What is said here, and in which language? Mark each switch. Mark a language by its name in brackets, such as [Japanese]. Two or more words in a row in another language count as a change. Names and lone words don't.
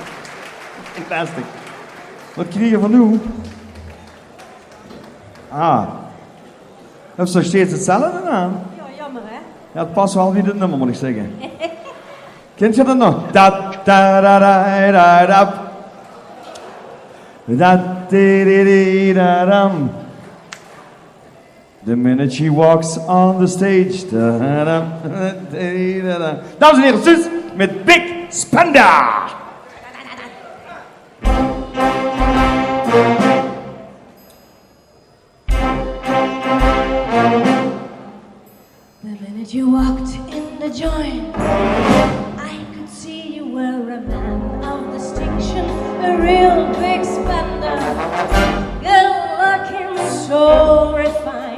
[Dutch] Wat krijg je van nu? Ah, heb je nog steeds hetzelfde aan? Ja, jammer hè? Ja, het past wel weer dit nummer, moet ik zeggen. Kent je dat nog? Da da da da da da. Da-dee-dee-dee-da-dum. [English] The minute she walks on the stage. Da-dum, da-dee-da-dum. [Dutch] Dames en heren, Suus met Big Spender. [English] The minute you walked in the joint, I could see you were a man of distinction, a real big spender, good looking, so refined.